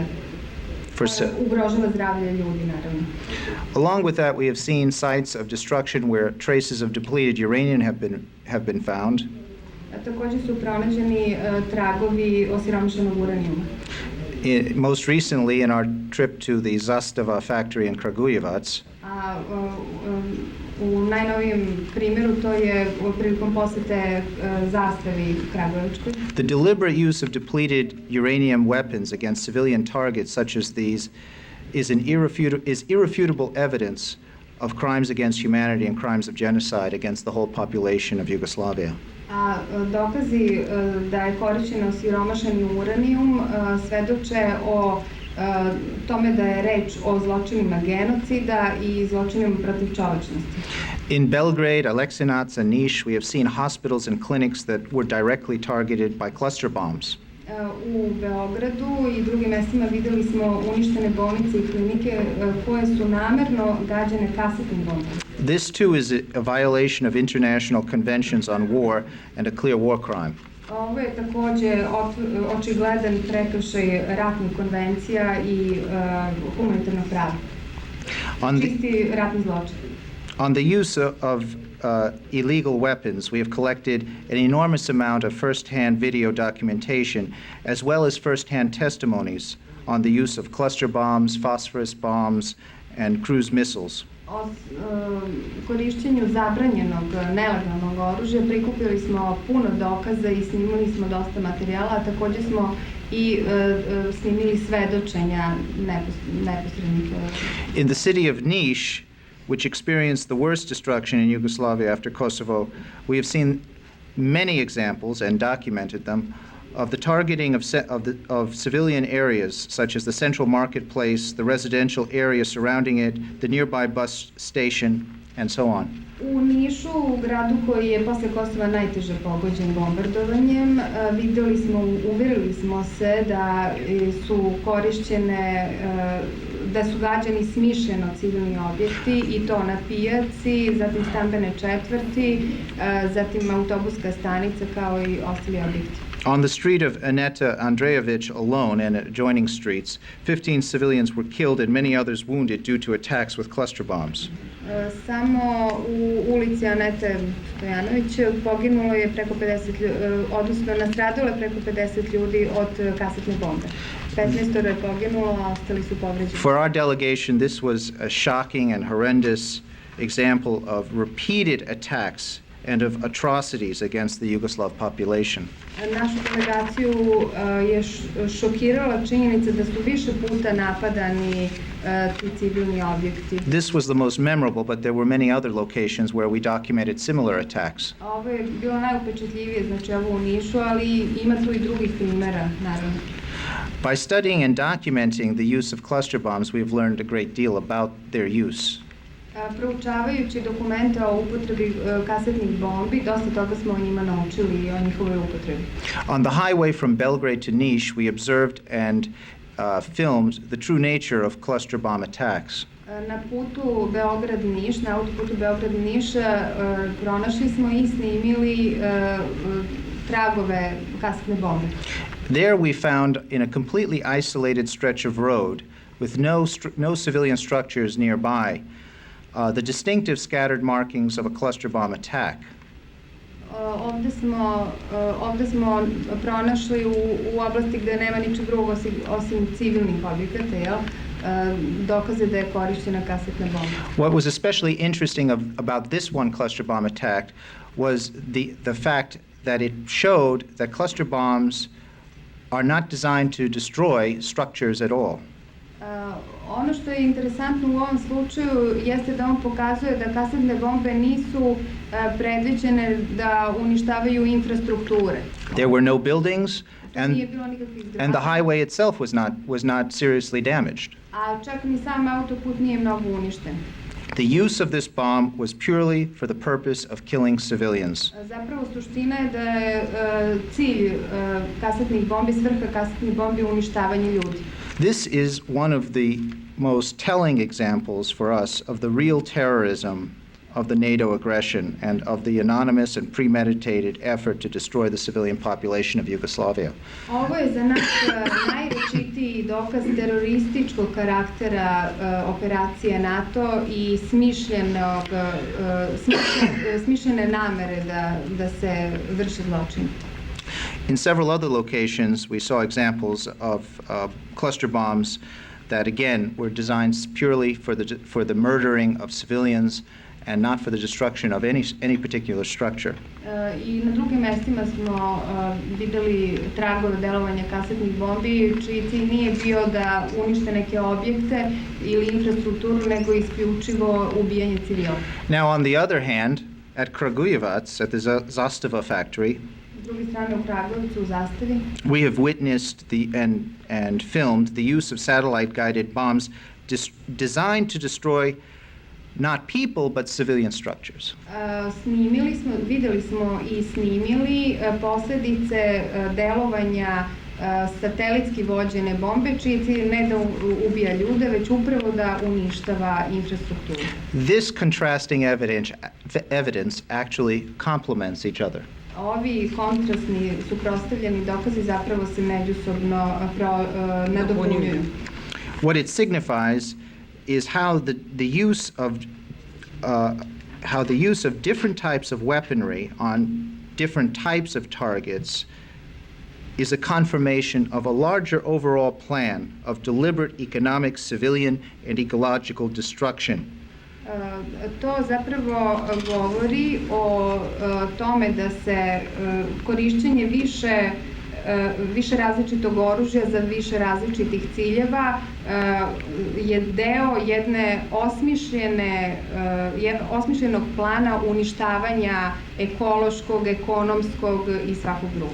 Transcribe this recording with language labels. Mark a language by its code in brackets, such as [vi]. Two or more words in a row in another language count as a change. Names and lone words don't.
[sr] Ugrožava zdravlje ljudi, naravno. [en] Along with that, we have seen sites of destruction where traces of depleted uranium have been found. [sr] Također su pronađeni tragovi osiromašenog uranijuma. [en] Most recently, in our trip to the Zastava factory in Kragujevac, [sr] u najnovijem primjeru to je prilikom posete Zastavi Kragujevačkoj. [en] The deliberate use of depleted uranium weapons against civilian targets such as these is irrefutable evidence of crimes against humanity and crimes of genocide against the whole population of Yugoslavia. [sr] A dokazi da je korišćen osiromašeni uranijum svedoče o tome da je reč o zločinima genocida I zločinima protiv čovečnosti. [en] In Belgrade, Aleksinac, and Niš, we have seen hospitals and clinics that were directly targeted by cluster bombs. [sr] U Beogradu I drugim mestima videli smo uništene bolnice I klinike koje su namerno gađane kasetnim bombama. [en] This too is a violation of international conventions on war and a clear war crime. [sr] Ovo je takođe očigledan prekršaj ratnih konvencija I humanitarnog prava. Čisti ratni zločin. [en] On the use of illegal weapons, we have collected an enormous amount of first-hand video documentation, as well as first-hand testimonies on the use of cluster bombs, phosphorus bombs, and cruise missiles. [sr] O korišćenju zabranjenog nelegalnog oružja prikupili smo puno dokaza I snimili smo dosta materijala, a takođe smo I snimili svedočenja neposrednih. [en] In the city of Niš, which experienced the worst destruction in Yugoslavia after Kosovo, we have seen many examples and documented them of the targeting of civilian areas, such as the central marketplace, the residential area surrounding it, the nearby bus station, and so on. [sr] U Nišu, u gradu koji je posle Kosova najteže pogođen bombardovanjem, uverili smo se da su korišćene, da su gađani smišljeno civilni objekti I to na pijaci, zatim stambene četvrti, zatim autobuska stanica kao I ostali objekti. [en] On the street of Aneta Andrejević alone and adjoining streets, 15 civilians were killed and many others wounded due to attacks with cluster bombs. [sr] Samo u ulici Anete Stojanović poginulo je preko 50, odnosno nastradalo je preko 50 ljudi od kasetne bombe. 15 je poginulo, a ostali su povređeni. [en] For our delegation, this was a shocking and horrendous example of repeated attacks and of atrocities against the Yugoslav population. [sr] Našu delegaciju je šokirala činjenica da su više puta napadani ti civilni objekti. [en] This was the most memorable, but there were many other locations where we documented similar attacks. [sr] Ovo je bilo najupečatljivije, znači ovo u Nišu, ali ima tu I drugih primjera, naravno. [en] By studying and documenting the use of cluster bombs, we have learned a great deal about their use. [sr] Proučavajući dokumente o upotrebi kasetnih bombi, dosta toga smo o njima naučili I o njihovoj upotrebi. [en] On the highway from Belgrade to Niš, we observed and filmed the true nature of cluster bomb attacks. [sr] Na putu Beograd-Niš, na autoputu Beograd-Niš, pronašli smo I snimili tragove kasetne bombe. [en] There we found in a completely isolated stretch of road with no civilian structures nearby, the distinctive scattered markings of a cluster bomb attack. [sr] Ovde smo pronašli u oblasti gde nema ničeg drugog osim civilnih objekata, dokaze da je korišćena kasetna bomba. [en] What was especially interesting about this one cluster bomb attack was the fact that it showed that cluster bombs are not designed to destroy structures at all. [sr] Ono što je interesantno u ovom slučaju jeste da on pokazuje da kasetne bombe nisu predviđene da uništavaju infrastrukture. [en] There were no buildings and the highway itself was not seriously damaged. [sr] A čak ni sam autoput nije mnogo uništen. [en] The use of this bomb was purely for the purpose of killing civilians. [sr] Zapravo suština je da je cilj kasetnih bombi, svrha kasetnih bombi uništavanje ljudi. [en] This is one of the most telling examples for us of the real terrorism of the NATO aggression and of the anonymous and premeditated effort to destroy the civilian population of Yugoslavia. [sr] Ovo je za nas najrečitiji dokaz terorističkog karaktera operacije NATO I smišljene namere da se vrše zločin. [en] In several other locations, we saw examples of cluster bombs that again were designed purely for the murdering of civilians and not for the destruction of any particular structure. [sr] I na drugim mestima smo videli tragove delovanja kasetnih bombi, čiji cilj nije bio da unište neke objekte ili infrastrukturu, nego isključivo ubijanje civila. [en] Now, on the other hand, at Kragujevac, at the Zastava factory, [sr] S druge strane, u Kragujevcu, u Zastavi, [en] we have witnessed and filmed the use of satellite-guided bombs designed to destroy not people, but civilian structures. [sr] Videli smo i snimili posledice delovanja satelitski vođene bombe, čiji cilj ne da ubija ljude, već upravo da uništava infrastrukturu. [en] This contrasting evidence actually complements each other. [sr] Ovi kontrastni, suprotstavljeni dokazi zapravo se međusobno nadopunjuju. [en] What it signifies is how the use of different types of weaponry on different types of targets is a confirmation of a larger overall plan of deliberate economic, civilian, and ecological destruction. [sr] To zapravo govori o tome da se korišćenje više različitog oružja za više različitih ciljeva je deo jedne osmišljenog plana uništavanja ekološkog, ekonomskog i svakog drugog.